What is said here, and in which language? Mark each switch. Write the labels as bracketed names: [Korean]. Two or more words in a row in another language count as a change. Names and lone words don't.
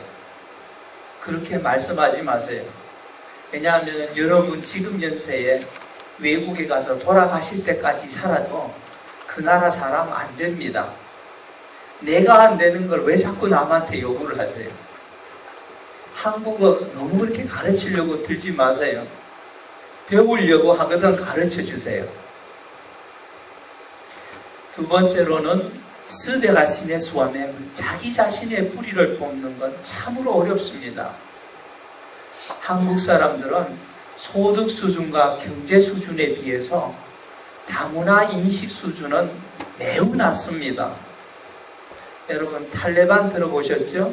[Korean] 그렇게 말씀하지 마세요. 왜냐하면 여러분 지금 연세에 외국에 가서 돌아가실 때까지 살아도 그 나라 사람 안 됩니다. 내가 안 되는 걸 왜 자꾸 남한테 요구를 하세요? 한국어 너무 그렇게 가르치려고 들지 마세요. 배우려고 하거든 가르쳐 주세요. 두 번째로는 [French] se déraciner soi-même, [Korean] 자기 자신의 뿌리를 뽑는 건 참으로 어렵습니다. 한국 사람들은 소득 수준과 경제 수준에 비해서 다문화 인식 수준은 매우 낮습니다. 여러분 탈레반 들어보셨죠?